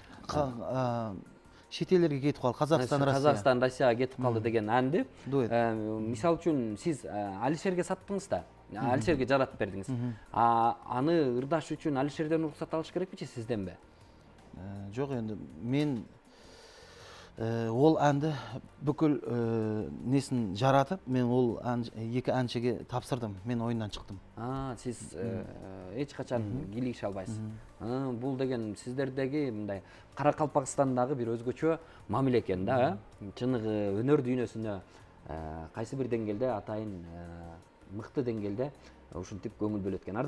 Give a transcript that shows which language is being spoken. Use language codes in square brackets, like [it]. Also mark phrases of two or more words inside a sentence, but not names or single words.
[ky] Шетелдерге кетип калды, Казакстан, Россияга кетип калды деген әнди. Мисалы үчүн сиз Алишерге саттыңыз да, Алишерге жаратып бердиңиз. Аны ырдаш үчүн Алишерден уруксат алыш керекпи, сизденби? Жок, [kk] енді мен ол әнді бүкіл несін жаратып, мен ол екі әншіге тапсырдым, мен ойыннан шықтым. [ky] Сіз эч качан кийлигише албайсыз. Бул деген сиздердеги мындай Каракалпакстандагы бир өзгөчө мамиле экен да, чыныгы өнөр дүйнөсүнө кайсы бир деңгээлде атайын мыкты деңгээлде ушинтип көңүл бөлөт экен.